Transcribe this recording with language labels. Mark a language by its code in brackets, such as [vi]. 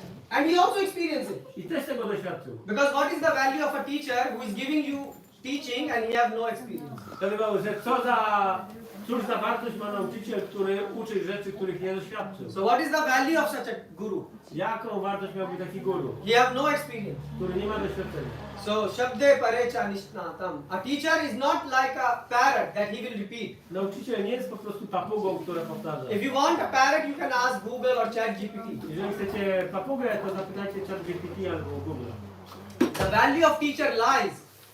[en] and he also experienced it. [pl] i też tego doświadczył. [en] Because what is the value of a teacher who is giving you teaching and he has no experience? [pl] Dlatego, że cóż za wartość ma nauczyciel, który uczy rzeczy, których nie doświadczył? [en] So what is the value of such a guru? [pl] Jaką wartość miałby taki guru, [en] He have no experience. [pl] który nie ma doświadczenia? [sa] So shabde parecha nishnatam. [en] A teacher is not like a parrot that he will repeat. [pl] Nauczyciel nie jest po prostu papugą, która powtarza. [en] If you want a parrot, you can ask Google or ChatGPT. [pl] Jeżeli chcecie papugę, to zapytajcie ChatGPT albo Google. [en] The value of teacher lies.